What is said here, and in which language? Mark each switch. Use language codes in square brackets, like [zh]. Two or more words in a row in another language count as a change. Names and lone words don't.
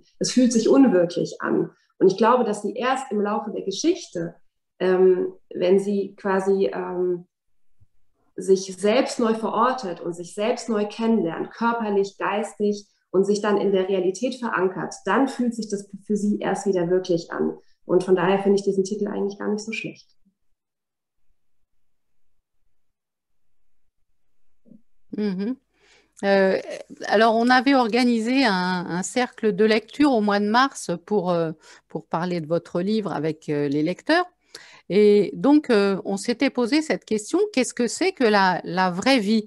[de] Es fühlt sich unwirklich an. Und ich glaube, dass sie erst im Laufe der Geschichte, wenn sie quasi sich selbst neu verortet und sich selbst neu kennenlernt, körperlich, geistig und sich dann in der Realität verankert, dann fühlt sich das für sie erst wieder wirklich an. Und von daher finde ich diesen Titel eigentlich gar nicht so schlecht. [fr] Alors, on avait organisé un cercle de lecture au mois de mars pour parler de votre livre avec les lecteurs. Et donc, on s'était posé cette question, qu'est-ce que c'est que la vraie vie?